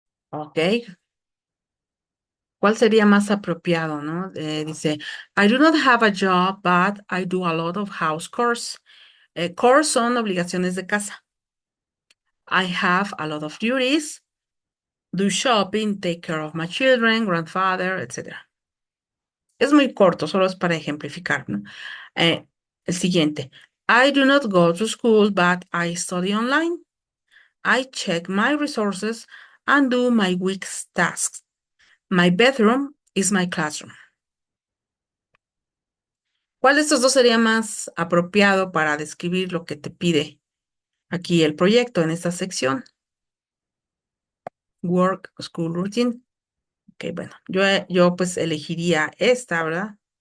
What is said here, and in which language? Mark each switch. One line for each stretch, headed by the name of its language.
Spanish: ¿Ok? ¿Cuál sería más apropiado, no?
English: Dice, I do not have a job, but I do a lot of house chores.
Spanish: Chores son obligaciones de casa.
English: I have a lot of duties, do shopping, take care of my children, grandfather, etc.
Spanish: Es muy corto, solo es para ejemplificar, ¿no? Eh, el siguiente.
English: I do not go to school, but I study online. I check my resources and do my week's tasks. My bedroom is my classroom.
Spanish: ¿Cuál de estos dos sería más apropiado para describir lo que te pide aquí el proyecto en esta sección?
English: Work, school routine.
Spanish: Ok, bueno, yo pues elegiría esta, ¿verdad?